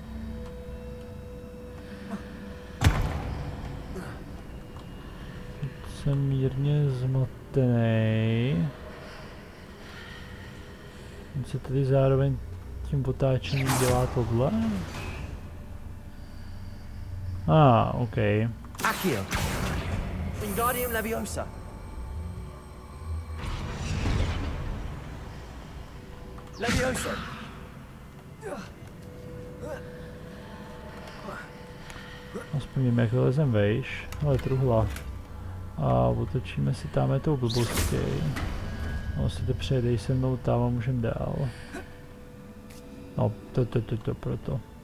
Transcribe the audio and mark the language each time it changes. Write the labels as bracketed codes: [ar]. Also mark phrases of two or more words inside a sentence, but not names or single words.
[cs] Jsem mírně zmatený. On se tady zároveň tím otáčením dělá tohle? OK. Accio. Wingardium Leviosa. Leviosa. Aspoň vím, jak lezem vejš, ale truhla. A otočíme si tam tou blbostí. No si to přejdej se mnou tam a můžem dál. No, to proto.